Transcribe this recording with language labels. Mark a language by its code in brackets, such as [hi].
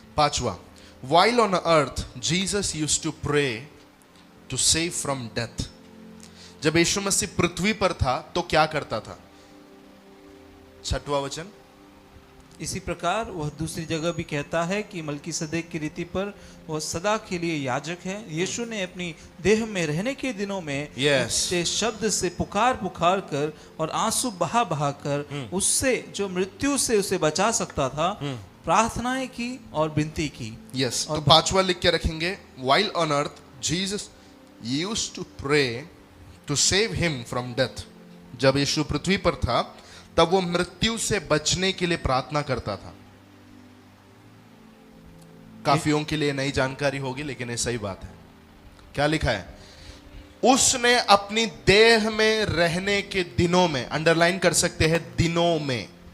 [en] पांचवा, while on earth Jesus used to pray to save from death। [hi] जब यीशु मसीह पृथ्वी पर था तो क्या करता था, छठवां वचन, इसी प्रकार वह दूसरी जगह भी कहता है कि मलकीसदेक की रीति पर वह सदा के लिए याजक है। यीशु ने अपनी देह में रहने के दिनों में [en] Yes. [hi] उससे शब्द से पुकार पुकार कर और आंसू बहा बहा कर उससे जो मृत्यु से उसे बचा सकता था प्रार्थनाएं की और विनती की। [en] Yes. [hi] तो पांचवा लिख के रखेंगे, [en] while on earth Jesus used to pray to save him from death। [hi] जब यीशु पृथ्वी पर था तब वो मृत्यु से बचने के लिए प्रार्थना करता था। काफियों के लिए नई जानकारी होगी, लेकिन ये सही बात है। क्या लिखा है, उसने अपनी देह में रहने के दिनों में, अंडरलाइन कर सकते हैं, दिनों में